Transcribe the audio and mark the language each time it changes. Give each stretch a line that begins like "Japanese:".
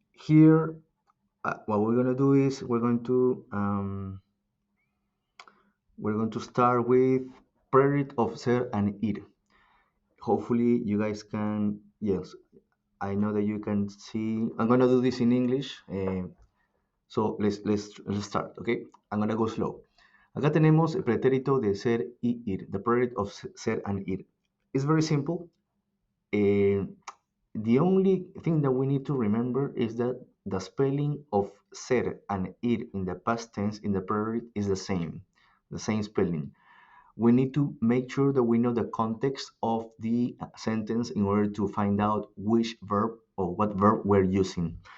English: Here, what we're gonna do is we're going to start with prerit of ser and ir. Hopefully, you guys can. Yes, I know that you can see. I'm gonna do this in English. So let's start. Okay, I'm gonna go slow.
Spanish: Acá tenemos el pretérito de ser y ir.
English: The prerit of ser and ir. It's very simple. Eh, the only thing that we need to remember is that the spelling of ser and ir in the past tense in the preterite is the same spelling. We need to make sure that we know the context of the sentence in order to find out which verb or what verb we're using.